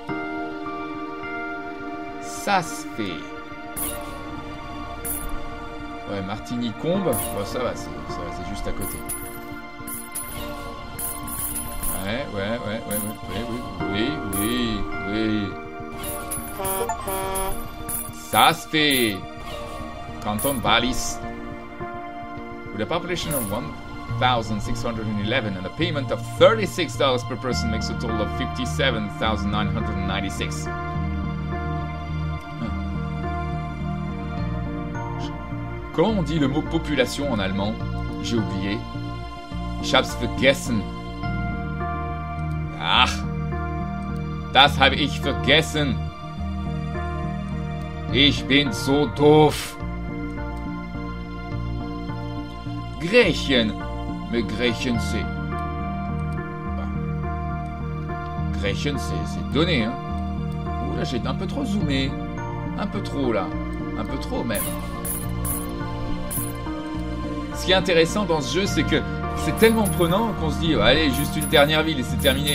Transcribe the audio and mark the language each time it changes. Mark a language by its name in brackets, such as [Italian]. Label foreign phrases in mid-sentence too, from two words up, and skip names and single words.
[French] Ça se fait. Ouais, Martigny-Combe. Bon, ça va, c'est juste à côté. Oui. Ça se fait. Canton Wallis. [English] With a population of 1,611 and a payment of $36 per person makes a total of 57,996. [French] Comment on dit le mot population en allemand? J'ai oublié. [German] Ich hab's vergessen. Ach, das habe ich vergessen. Ich bin so doof. Griechen. [French] Mais Griechen, c'est... Griechen, c'est donné, hein. Ouh, là, j'ai un peu trop zoomé. Un peu trop, là. Un peu trop, même. Ce qui est intéressant dans ce jeu, c'est que c'est tellement prenant qu'on se dit, allez, juste une dernière ville et c'est terminé.